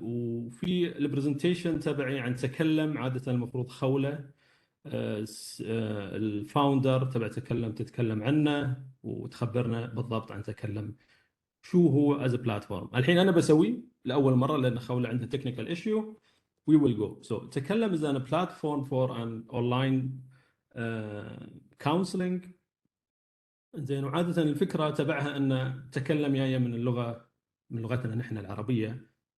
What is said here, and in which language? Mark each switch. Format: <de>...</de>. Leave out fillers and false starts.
<ar>وفي البرزنتيشن تبعي عن تكلم عادة المفروض خولة الفاوندر تبع تتكلم عنه وتخبرنا بالضبط عن تكلم شو هو</ar> <en>Is platform.</en> <ar>الحين أنا بسوي لأول مرة لأن خولة عندها</ar> <en>Technical issue. We will go. So تكلم is a platform for an online counseling.</en> <ar>زين. وعادة الفكرة تبعها أن تكلم جاية من لغتنا نحن العربية.</ar>